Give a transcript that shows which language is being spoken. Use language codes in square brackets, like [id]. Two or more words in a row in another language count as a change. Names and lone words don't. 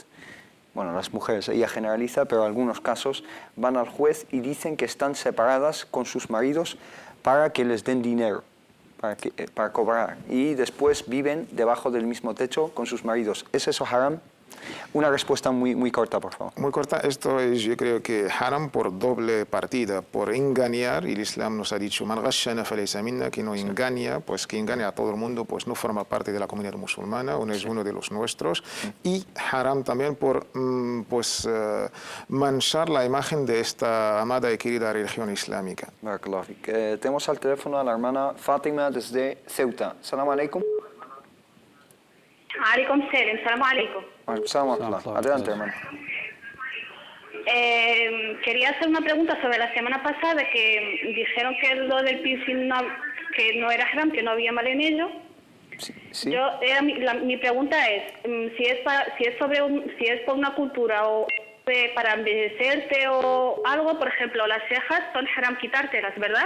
[es] Bueno, las mujeres, ella generaliza, pero en algunos casos van al juez y dicen que están separadas con sus maridos para que les den dinero, para cobrar. Y después viven debajo del mismo techo con sus maridos. ¿Es eso haram? Una respuesta muy corta, por favor. Muy corta. Esto es, yo creo que haram por doble partida, por engañar. Y el Islam nos ha dicho, [ar] من غشنا فليس منا, [es] que no engaña, pues que engaña a todo el mundo, pues no forma parte de la comunidad musulmana, o no es uno de los nuestros. Y haram también por manchar la imagen de esta amada y querida religión islámica. [ar] بارك الله فيك. [es] Tenemos al teléfono a la hermana Fátima desde Ceuta. [ar] سلام عليكم. عليكم سلام، سلام عليكم. [es] Adelante, hermano. Quería hacer una pregunta sobre la semana pasada, que dijeron que lo del piercing que no era haram, que no había mal en ello. Sí. Mi pregunta es, si es por una cultura o para embellecerte o algo, por ejemplo, las cejas son haram quitártelas, ¿verdad?